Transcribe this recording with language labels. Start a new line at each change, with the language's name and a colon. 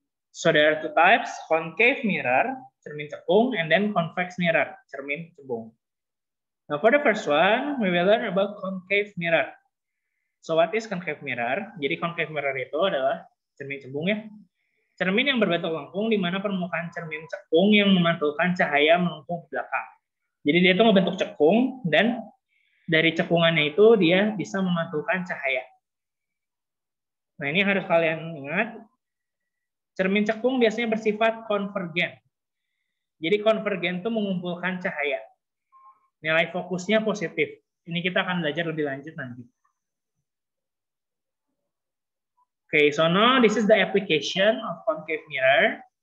English: So there are two types, concave mirror, cermin cekung, and then convex mirror, cermin cembung. Now for the first one, we will learn about concave mirror. So what is concave mirror?
Indonesian: Jadi concave mirror itu adalah cermin cembung ya. Cermin yang berbentuk lengkung di mana permukaan cermin cekung yang memantulkan cahaya melengkung ke belakang. Jadi dia itu membentuk cekung dan dari cekungannya itu dia bisa memantulkan cahaya. Nah ini harus kalian ingat. Cermin cekung biasanya bersifat konvergen. Jadi konvergen itu mengumpulkan cahaya. Nilai fokusnya positif. Ini kita akan belajar lebih lanjut nanti.
English: Okay, so now this is the application of concave mirror.